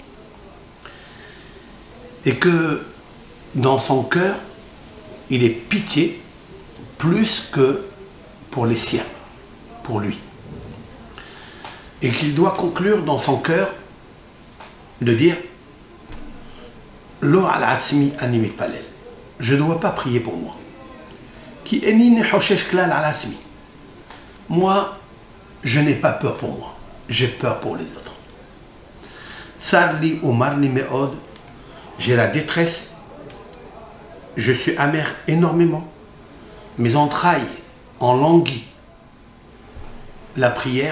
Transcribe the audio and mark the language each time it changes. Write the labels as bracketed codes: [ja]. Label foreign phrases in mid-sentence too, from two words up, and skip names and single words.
[fr] Et que dans son cœur, il est pitié plus que pour les siens, pour lui. Et qu'il doit conclure dans son cœur de dire [he] לא על עצמי אני מתפלל. [fr] Je ne dois pas prier pour moi. [he] כי איני חושש כלל על עצמי. [fr] Moi, je n'ai pas peur pour moi. J'ai peur pour les autres. [he] צר לי ומר לי מאוד. [fr] J'ai la détresse. Je suis amer énormément. Mes entrailles en languit la prière.